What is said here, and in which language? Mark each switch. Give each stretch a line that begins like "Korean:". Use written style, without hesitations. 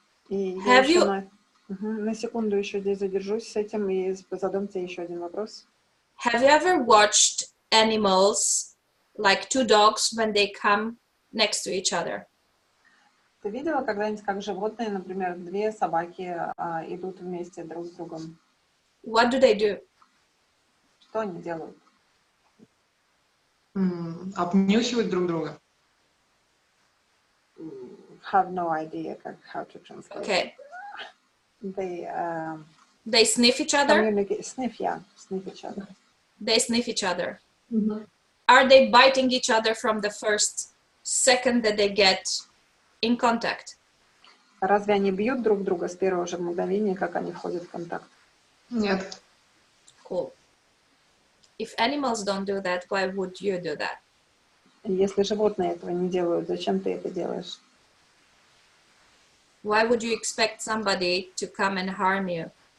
English: Have you...
Russian: На секунду еще здесь задержусь с этим и задам тебе еще один вопрос.
English: Have you ever watched animals, like two dogs, when they come next to each other?
Russian: Ты видела когда-нибудь, как животные, например, две собаки идут вместе друг с другом?
English: What do they do?
Russian: Что они делают? Обнюхивают друг друга.
English: Have no idea how to translate. Okay. They They sniff each other? Sniff, yeah, sniff each other. They sniff each other. Are they biting each other from the first second that they get in contact?
Russian: Разве они бьют друг друга с первого же мгновения, как они входят в контакт? Нет.
English: Cool. If animals don't do that, why would you do that?
Russian: Если животные этого не делают, зачем ты это делаешь?
English: Why would you expect somebody to come and harm you?